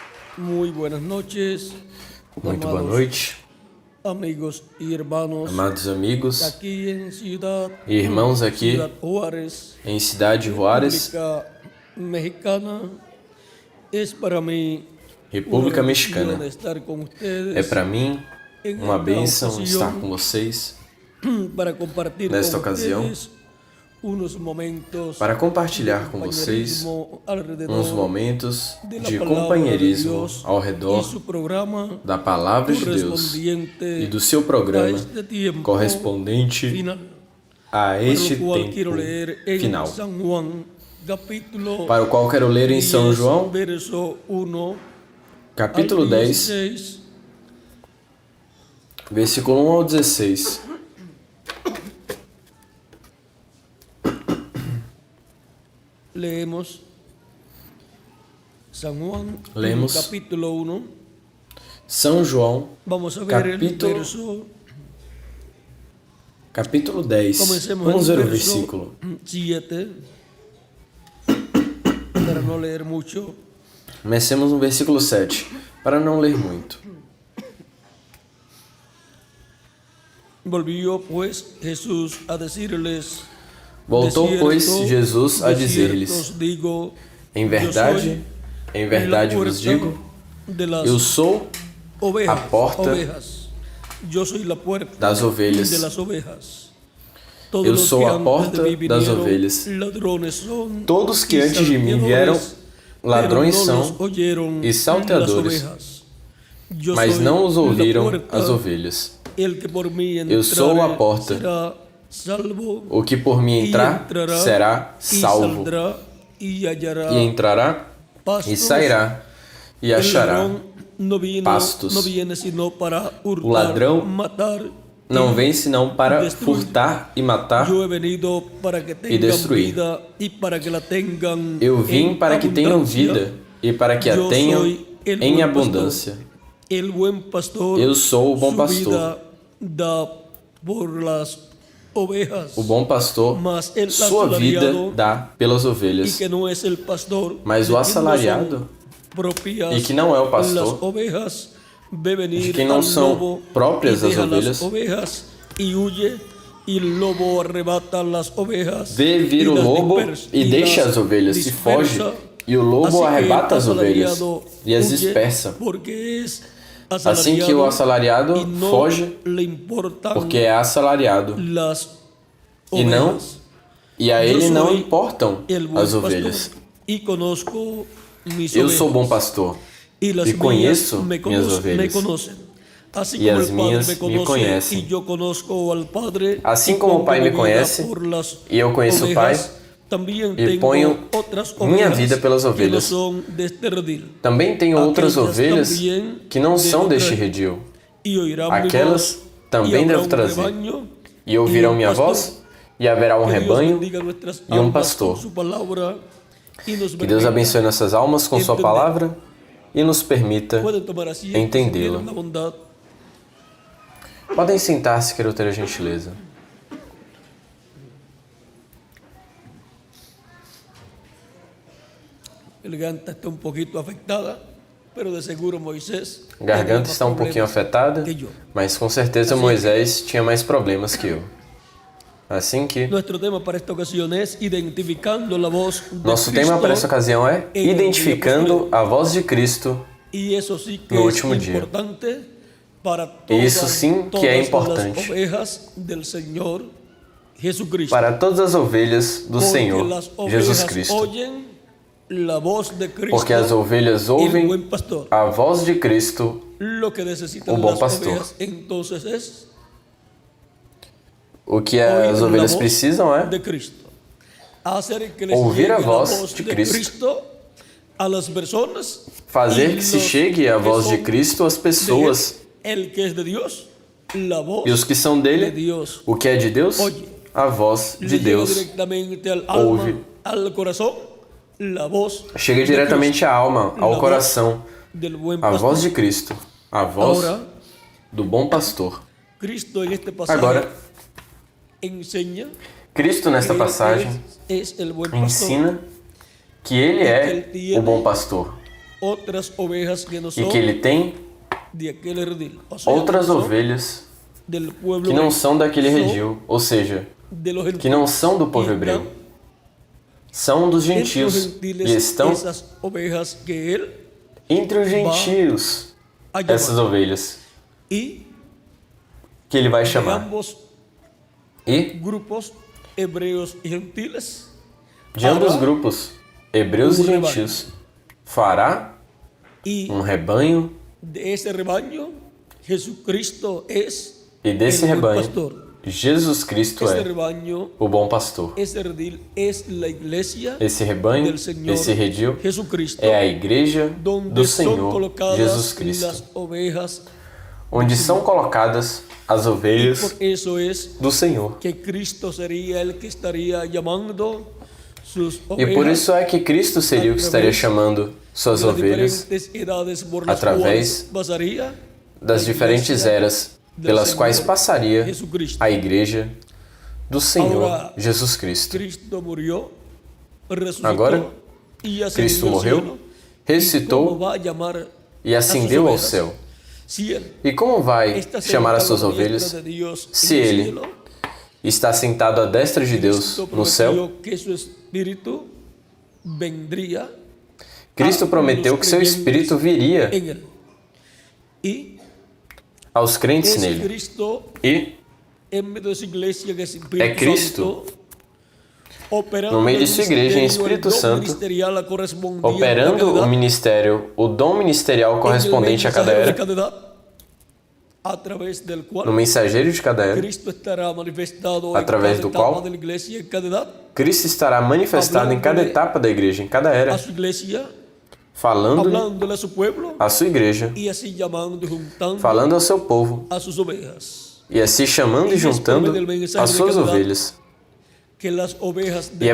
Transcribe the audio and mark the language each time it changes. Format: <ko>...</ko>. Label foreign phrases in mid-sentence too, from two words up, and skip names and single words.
<es>Muy buenas noches,</es> <pt>Muito boa noite,</pt> <es>amigos y hermanos,</es> <pt>amados amigos</pt> <es>aquí en Ciudad,</es> <pt>e irmãos aqui</pt> <es>Ciudad Juárez,</es> <pt>em Cidade Juárez,</pt> <es>República Mexicana. Es para mí</es> <pt>República</pt> <es>una bendición</es> <pt>Mexicana.</pt> <es>estar con ustedes</es> <pt>É para mim</pt> <es>en</es> <pt>uma</pt> <es>esta</es> <pt>bênção</pt> <es>ocasión</es> <pt>estar com vocês</pt> <es>para compartir</es> <pt>nesta</pt> <es>con</es> <pt>ocasião,</pt> <es>ustedes unos momentos</es> <pt>para compartilhar com vocês uns momentos de companheirismo ao</pt> <es>y</es> <pt>redor</pt> <es>su programa</es> <pt>da Palavra de Deus e do seu programa correspondente</pt> <es>final.</es> <pt>a este</pt> <es>Para lo cual quiero</es> <pt>tempo</pt> <es>leer en</es> <pt>final,</pt> <es>San Juan, capítulo</es> <pt>para o qual quero ler em São</pt> <es>10,</es> <pt>João,</pt> <es>verso 1</es> <pt>capítulo</pt> <es>al</es> <pt>10,</pt> <es>16.</es> <pt>versículo 1 ao 16.</pt> <es>Leemos San Juan,</es> <pt>Lemos</pt> <es>capítulo 1.</es> <pt>São João,</pt> <es>Vamos a ver el</es> <pt>capítulo</pt> <es>verso.</es> <pt>capítulo 10.</pt> <es>Comencemos</es> <pt>Vamos</pt> <es>el</es> <pt>ver o</pt> <es>verso</es> <pt>versículo.</pt> <es>7, para no leer mucho.</es> <pt>Comecemos no versículo 7, para não ler muito.</pt> <es>Volvió pues Jesús a decirles:</es> <pt>Voltou,</pt> <es>de</es> <pt>pois,</pt> <es>cierto,</es> <pt>Jesus a</pt> <es>de</es> <pt>dizer-lhes:</pt> <es>cierto os digo,</es> <pt>Em</pt> <es>yo</es> <pt>verdade</pt> <es>soy la</es> <pt>vos</pt> <es>puerta</es> <pt>digo,</pt> <es>de las</es> <pt>eu sou</pt> <es>ovejas,</es> <pt>a porta</pt> <es>ovejas. Yo soy la puerta</es> <pt>das ovelhas.</pt> <es>de las ovejas. Todos</es> <pt>Eu</pt> <es>los</es> <pt>sou</pt> <es>que</es> <pt>a</pt> <es>antes</es> <pt>porta</pt> <es>de mí</es> <pt>das</pt> <es>vinieron,</es> <pt>ovelhas.</pt> <es>ladrones son</es> <pt>Todos que</pt> <es>y</es> <pt>antes de mim vieram,</pt> <es>salteadores,</es> <pt>ladrões</pt> <es>pero no los</es> <pt>são</pt> <es>oyeron</es> <pt>e salteadores,</pt> <es>las ovejas. Yo</es> <pt>mas</pt> <es>soy</es> <pt>não os</pt> <es>la</es> <pt>ouviram</pt> <es>puerta,</es> <pt>as ovelhas.</pt> <es>el que por mí</es> <pt>Eu sou a</pt> <es>entrare</es> <pt>porta.</pt> <es>será salvo,</es> <pt>O que por mim</pt> <es>y</es> <pt>entrar</pt> <es>entrará,</es> <pt>será</pt> <es>y</es> <pt>salvo,</pt> <es>saldrá, y hallará</es> <pt>e entrará e</pt> <es>pastos.</es> <pt>sairá e</pt> <es>El</es> <pt>achará</pt> <es>ladrón</es> <pt>pastos.</pt> <es>no viene sino para hurtar,</es> <pt>O ladrão</pt> <es>matar.</es> <pt>não vem senão para</pt> <es>destruir.</es> <pt>furtar e matar.</pt> <es>Yo he venido para que tengan</es> <pt>destruir.</pt> <es>vida y para que la tengan</es> <pt>Eu vim</pt> <es>en</es> <pt>para que tenham</pt> <es>abundancia.</es> <pt>vida e para que a</pt> <es>Yo</es> <pt>tenham</pt> <es>soy el</es> <pt>em</pt> <es>buen</es> <pt>abundância.</pt> <es>pastor. El buen pastor,</es> <pt>Eu sou o bom</pt> <es>su</es> <pt>pastor.</pt> <es>vida da por las ovejas.</es> <pt>O bom pastor,</pt> <es>Mas el</es> <pt>sua vida</pt> <es>asalariado,</es> <pt>dá pelas</pt> <es>y</es> <pt>ovelhas.</pt> <es>que no es el pastor,</es> <pt>Mas</pt> <es>de</es> <pt>o</pt> <es>quien no</es> <pt>assalariado,</pt> <es>son propias</es> <pt>e que não é o pastor,</pt> <es>las ovejas, ve venir</es> <pt>de quem não</pt> <es>al</es> <pt>são</pt> <es>lobo</es> <pt>próprias</pt> <es>y</es> <pt>as</pt> <es>deja</es> <pt>ovelhas,</pt> <es>las ovejas y huye, y el lobo arrebata las ovejas</es> <pt>vê vir o</pt> <es>las</es> <pt>lobo e deixa</pt> <es>las</es> <pt>as ovelhas e foge,</pt> <es>dispersa.</es> <pt>e o lobo</pt> <es>Así que</es> <pt>arrebata as</pt> <es>el</es> <pt>ovelhas</pt> <es>asalariado</es> <pt>e as</pt> <es>huye</es> <pt>dispersa.</pt> <es>porque es</es> <pt>Assim que o assalariado</pt> <es>y no</es> <pt>foge,</pt> <es>le importan</es> <pt>porque é assalariado,</pt> <es>las</es> <pt>e não</pt> <es>ovejas.</es> <pt>e a</pt> <es>Yo</es> <pt>ele não</pt> <es>soy</es> <pt>importam</pt> <es>el buen</es> <pt>as ovelhas.</pt> <es>pastor y conozco mis</es> <pt>Eu</pt> <es>ovejas.</es> <pt>sou bom pastor</pt> <es>Y las</es> <pt>e conheço</pt> <es>mías</es> <pt>minhas</pt> <es>me</es> <pt>ovelhas.</pt> <es>conocen. Así</es> <pt>E</pt> <es>como</es> <pt>as</pt> <es>el</es> <pt>minhas</pt> <es>Padre</es> <pt>me</pt> <es>me conoce</es> <pt>conhecem.</pt> <es>y yo conozco al Padre,</es> <pt>Assim</pt> <es>y</es> <pt>como o</pt> <es>pongo</es> <pt>Pai</pt> <es>mi</es> <pt>me</pt> <es>vida</es> <pt>conhece</pt> <es>por las</es> <pt>e eu conheço o Pai,</pt> <es>ovejas, también</es> <pt>e</pt> <es>tengo</es> <pt>ponho</pt> <es>otras</es> <pt>minha</pt> <es>ovejas</es> <pt>vida pelas</pt> <es>que no</es> <pt>ovelhas.</pt> <es>son de este redil.</es> <pt>Também tenho outras</pt> <es>Aquellas</es> <pt>ovelhas</pt> <es>también</es> <pt>que não</pt> <es>de</es> <pt>são outra- deste redil.</pt> <es>Y oirán mi</es> <pt>Aquelas</pt> <es>voz,</es> <pt>também</pt> <es>y habrá</es> <pt>devo trazer.</pt> <es>rebaño,</es> <pt>E ouvirão</pt> <es>y</es> <pt>minha</pt> <es>pastor.</es> <pt>voz, e haverá um</pt> <es>Que Dios</es> <pt>rebanho</pt> <es>bendiga nuestras</es> <pt>e um</pt> <es>almas</es> <pt>pastor.</pt> <es>con su palabra, y nos</es> <pt>Que Deus</pt> <es>permita</es> <pt>abençoe nossas almas com sua</pt> <es>entender.</es> <pt>palavra e nos permita</pt> <es>Pueden tomar asiento,</es> <pt>entendê-la.</pt> <es>si tienen la bondad.</es> <pt>Podem sentar-se, quero ter a gentileza.</pt> <es>La garganta está un poquito afectada, pero de seguro Moisés</es> <pt>A garganta</pt> <es>tenía más</es> <pt>está um pouquinho</pt> <es>problemas</es> <pt>afetada,</pt> <es>que yo.</es> <pt>mas com certeza Moisés tinha mais problemas que eu. Assim que</pt> <es>Nuestro tema para esta ocasión es identificando la voz de</es> <pt>nosso</pt> <es>Cristo,</es> <pt>tema para essa ocasião é identificando a voz de Cristo.</pt> <es>y eso sí que no es</es> <pt>último dia.</pt> <es>importante para</es> <pt>Isso sim que é</pt> <es>todas</es> <pt>importante.</pt> <es>las ovejas del Señor Jesucristo.</es> <pt>Para todas as ovelhas do</pt> <es>Porque</es> <pt>Senhor</pt> <es>las ovejas</es> <pt>Jesus Cristo.</pt> <es>oyen la voz de Cristo,</es> <pt>Porque as ovelhas</pt> <es>el</es> <pt>ouvem</pt> <es>buen pastor.</es> <pt>a voz de Cristo.</pt> <es>Lo que necesitan</es> <pt>o bom</pt> <es>las</es> <pt>pastor.</pt> <es>ovejas entonces es</es> <pt>O que</pt> <es>oír</es> <pt>as</pt> <es>la</es> <pt>ovelhas</pt> <es>voz</es> <pt>precisam é</pt> <es>de Cristo. Hacer que les</es> <pt>ouvir</pt> <es>llegue</es> <pt>a</pt> <es>la</es> <pt>voz de</pt> <es>de</es> <pt>Cristo.</pt> <es>Cristo a las personas,</es> <pt>fazer</pt> <es>y</es> <pt>que se</pt> <es>los</es> <pt>chegue a</pt> <es>que</es> <pt>voz de</pt> <es>son</es> <pt>Cristo às</pt> <es>de</es> <pt>pessoas.</pt> <es>el que es de Dios, la voz</es> <pt>E os que são</pt> <es>de</es> <pt>dele,</pt> <es>Dios.</es> <pt>o que é de Deus,</pt> <es>Oye,</es> <pt>a voz</pt> <es>Le</es> <pt>de</pt> <es>llega</es> <pt>Deus.</pt> <es>directamente al alma,</es> <pt>ouve.</pt> <es>al corazón, la voz</es> <pt>Chega</pt> <es>de</es> <pt>diretamente à alma,</pt> <es>La</es> <pt>ao</pt> <es>voz</es> <pt>coração.</pt> <es>del buen</es> <pt>A</pt> <es>pastor.</es> <pt>voz de Cristo, a voz</pt> <es>Ahora,</es> <pt>do bom pastor.</pt> <es>Cristo en este pasaje</es> <pt>Agora,</pt> <es>enseña</es> <pt>Cristo nesta</pt> <es>que</es> <pt>passagem</pt> <es>Él es el buen pastor,</es> <pt>ensina que Ele é o bom pastor</pt> <es>otras ovejas que no</es> <pt>e</pt> <es>son</es> <pt>que ele tem</pt> <es>de aquel redil. O sea,</es> <pt>outras</pt> <es>no son</es> <pt>ovelhas</pt> <es>del pueblo</es> <pt>que não</pt> <es>hebreo,</es> <pt>são daquele</pt> <es>son</es> <pt>redil, ou seja,</pt> <es>de los</es> <pt>que não</pt> <es>gentiles.</es> <pt>são do povo</pt> <es>Y</es> <pt>hebreu,</pt> <es>están</es> <pt>são dos</pt> <es>entre los</es> <pt>gentios</pt> <es>gentiles</es> <pt>e estão</pt> <es>esas ovejas que él</es> <pt>entre os gentios,</pt> <es>ha llamado.</es> <pt>essas ovelhas</pt> <es>Y</es> <pt>que ele vai</pt> <es>de</es> <pt>chamar.</pt> <es>ambos</es> <pt>E</pt> <es>grupos, hebreos y gentiles,</es> <pt>de ambos</pt> <es>hará</es> <pt>grupos, hebreus e rebanho. gentios, fará</pt> <es>y</es> <pt>rebanho,</pt> <es>de ese rebaño Jesucristo es</es> <pt>e desse</pt> <es>el buen</es> <pt>rebanho,</pt> <es>pastor.</es> <pt>Jesus Cristo</pt> <es>Este</es> <pt>é</pt> <es>rebaño,</es> <pt>o bom pastor.</pt> <es>ese redil es la iglesia</es> <pt>Esse rebanho,</pt> <es>del Señor</es> <pt>esse redil,</pt> <es>Jesucristo,</es> <pt>é a igreja</pt> <es>donde</es> <pt>do</pt> <es>son</es> <pt>Senhor</pt> <es>colocadas</es> <pt>Jesus Cristo,</pt> <es>las ovejas,</es> <pt>onde são colocadas as</pt> <es>y</es> <pt>ovelhas</pt> <es>por eso es</es> <pt>do Senhor.</pt> <es>que Cristo sería el que estaría llamando sus</es> <pt>E por</pt> <es>ovejas</es> <pt>isso é que Cristo seria o que estaria chamando suas</pt> <es>de las</es> <pt>ovelhas</pt> <es>diferentes edades por las</es> <pt>através</pt> <es>cuales pasaría</es> <pt>das diferentes eras pelas quais passaria</pt> <es>Jesucristo.</es> <pt>a igreja do Senhor</pt> <es>Ahora,</es> <pt>Jesus Cristo.</pt> <es>Cristo murió, resucitó</es> <pt>Agora,</pt> <es>y ascendió</es> <pt>Cristo</pt> <es>al</es> <pt>morreu,</pt> <es>cielo.</es> <pt>ressuscitou</pt> <es>¿Y cómo va a llamar</es> <pt>e</pt> <es>a sus</es> <pt>ascendeu ao</pt> <es>ovejas?</es> <pt>céu.</pt> <es>Si él</es> <pt>E como vai</pt> <es>está</es> <pt>chamar as suas</pt> <es>sentado a la</es> <pt>ovelhas</pt> <es>diestra de Dios</es> <pt>se</pt> <es>en el</es> <pt>ele</pt> <es>cielo?</es> <pt>está sentado à destra de Deus</pt> <es>Cristo</es> <pt>no céu?</pt> <es>prometió que su espíritu vendría</es> <pt>Cristo</pt> <es>a</es> <pt>prometeu</pt> <es>los</es> <pt>que seu</pt> <es>creyentes</es> <pt>Espírito viria</pt> <es>en él. Y</es> <pt>aos crentes</pt> <es>es</es> <pt>nele.</pt> <es>Cristo</es> <pt>E</pt> <es>en medio de su iglesia que es Espíritu</es> <pt>É Cristo,</pt> <es>Santo, operando</es> <pt>no meio de</pt> <es>el</es> <pt>sua igreja, em</pt> <es>ministerio, el</es> <pt>Espírito</pt> <es>don</es> <pt>Santo,</pt> <es>ministerial correspondiente a</es> <pt>operando</pt> <es>cada</es> <pt>o</pt> <es>edad,</es> <pt>ministério, o dom ministerial correspondente a cada</pt> <es>en el</es> <pt>era,</pt> <es>mensajero de cada edad, a través del cual</es> <pt>no mensageiro de cada era,</pt> <es>Cristo estará manifestado</es> <pt>através</pt> <es>en</es> <pt>do</pt> <es>cada etapa</es> <pt>qual</pt> <es>de la iglesia, en cada edad,</es> <pt>Cristo estará manifestado em cada etapa da igreja, em cada</pt> <es>a</es> <pt>era,</pt> <es>su iglesia,</es> <pt>falando</pt> <es>hablándole a su pueblo</es> <pt>à sua igreja,</pt> <es>y así llamando y juntando</es> <pt>falando ao seu povo,</pt> <es>a sus ovejas.</es> <pt>e assim chamando e juntando as suas ovelhas.</pt> <es>Que las ovejas de</es>